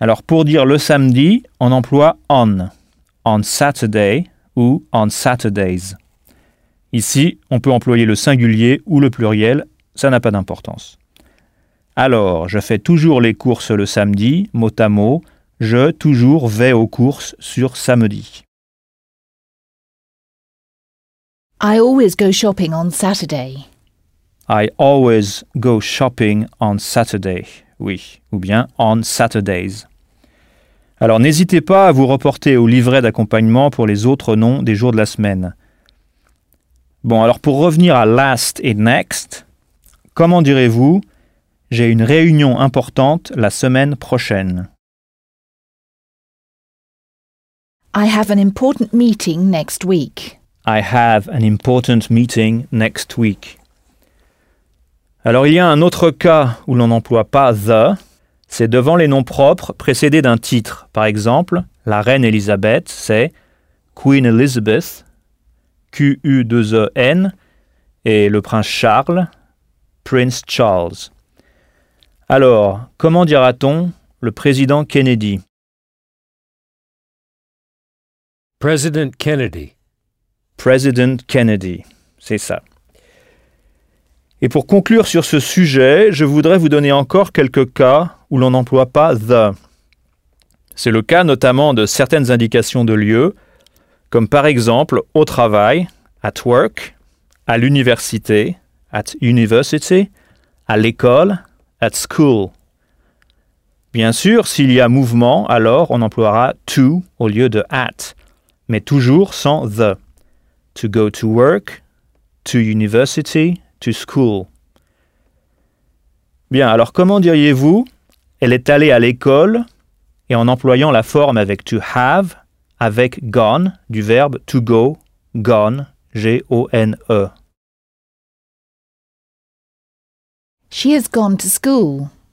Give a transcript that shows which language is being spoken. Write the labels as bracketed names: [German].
[French] Alors, pour dire le samedi, on emploie « on »,« [English] on Saturday [French] » ou « [English] on Saturdays ». [French] Ici, on peut employer le singulier ou le pluriel, ça n'a pas d'importance. Alors, « je fais toujours les courses le samedi », mot à mot, « je toujours vais aux courses sur samedi ». [English] I always go shopping on Saturday. I always go shopping on Saturday. [French] Oui, ou bien [English] on Saturdays. [French] Alors n'hésitez pas à vous reporter au livret d'accompagnement pour les autres noms des jours de la semaine. Bon, alors pour revenir à last et next, comment direz-vous « j'ai une réunion importante la semaine prochaine » ? [English] I have an important meeting next week. I have an important meeting next week. [French] Alors, il y a un autre cas où l'on n'emploie pas the. C'est devant les noms propres précédés d'un titre. Par exemple, la reine Elizabeth, c'est Queen Elizabeth, Q-U-2-E-N, et le prince Charles, Prince Charles. Alors, comment dira-t-on le président Kennedy? [English] President Kennedy. [French] President Kennedy, c'est ça. Et pour conclure sur ce sujet, je voudrais vous donner encore quelques cas où l'on n'emploie pas the. C'est le cas notamment de certaines indications de lieu, comme par exemple au travail, at work, à l'université, at university, à l'école, at school. Bien sûr, s'il y a mouvement, alors on emploiera to au lieu de at, mais toujours sans the. [English] To go to work, to university, to school. [French] Bien, alors comment diriez-vous « elle est allée à l'école » et en employant la forme avec « to have » avec « gone » du verbe « to go »,« gone », G-O-N-E. [English] She has gone to school.